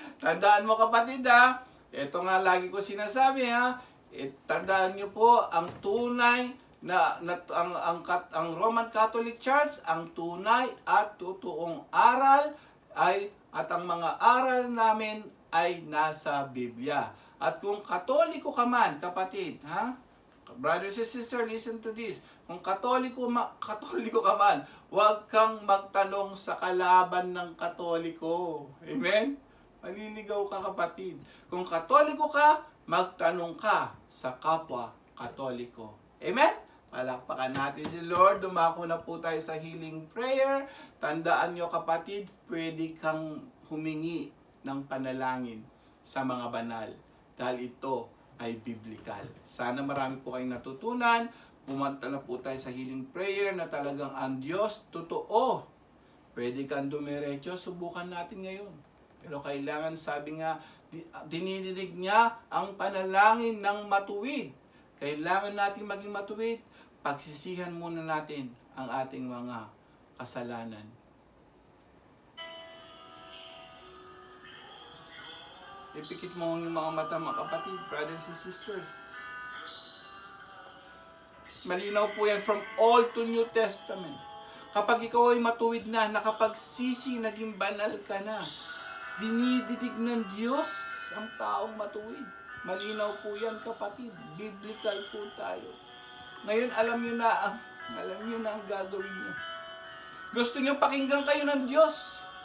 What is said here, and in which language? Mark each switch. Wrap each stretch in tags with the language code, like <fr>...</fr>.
<tl>Tandaan mo, kapatid, ha? Ito nga lagi ko sinasabi, ha? Tandaan niyo po, ang tunay ang Roman Catholic Church, ang tunay at totoong aral at ang mga aral namin ay nasa Biblia. At kung Katoliko ka man, kapatid, ha?</tl> <en>Brothers and sisters, listen to this.</en> <tl>Kung Katoliko ka man, huwag kang magtanong sa kalaban ng Katoliko. Amen? Maninigaw ka, kapatid. Kung Katoliko ka, magtanong ka sa kapwa Katoliko. Amen? Palakpakan natin si Lord. Dumako na po tayo sa healing prayer. Tandaan nyo, kapatid, pwede kang humingi ng panalangin sa mga banal. Dahil ito ay biblical. Sana marami po kayong natutunan. Pumunta na po tayo sa healing prayer na talagang ang Diyos totoo. Pwede kang dumiretso. Subukan natin ngayon. Pero kailangan, sabi nga, dinidinig niya ang panalangin ng matuwid. Kailangan natin maging matuwid. Pagsisihan muna natin ang ating mga kasalanan. Ipikit mo yung mga mata, mga kapatid,</tl> <en>brothers and sisters.</en> <tl>Malinaw po yan</tl> <en>from Old to New Testament.</en> <tl>Kapag ikaw ay matuwid na, nakapagsisi, naging banal ka na, dinididig ng Diyos ang taong matuwid. Malinaw po yan, kapatid. Biblical po tayo. Ngayon, alam nyo na ang gagawin nyo. Gusto nyo pakinggan kayo ng Diyos.</tl>